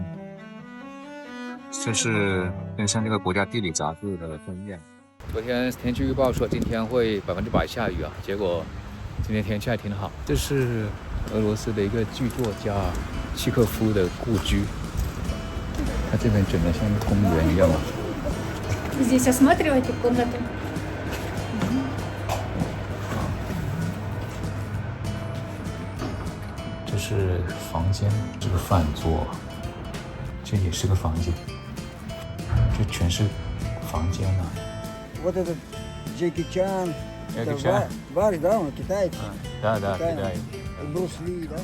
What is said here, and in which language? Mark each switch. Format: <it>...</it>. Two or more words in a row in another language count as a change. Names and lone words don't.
<zh>这是跟上这个国家地理杂志的封面。昨天天气预报说今天会100%下雨啊，结果今天天气还挺好。这是俄罗斯的一个剧作家契诃夫的故居，它这边整得像一个公园一样啊。</zh> <ru>Здесь осматривайте комнаты.</ru> <zh>这是房间，这个饭桌，这也是个房间，这全是房间啊。</zh> <ru>Вот этот Джеки Чан, ваш, да, он китайец. Да, Китай. Брус Ли, да?</ru>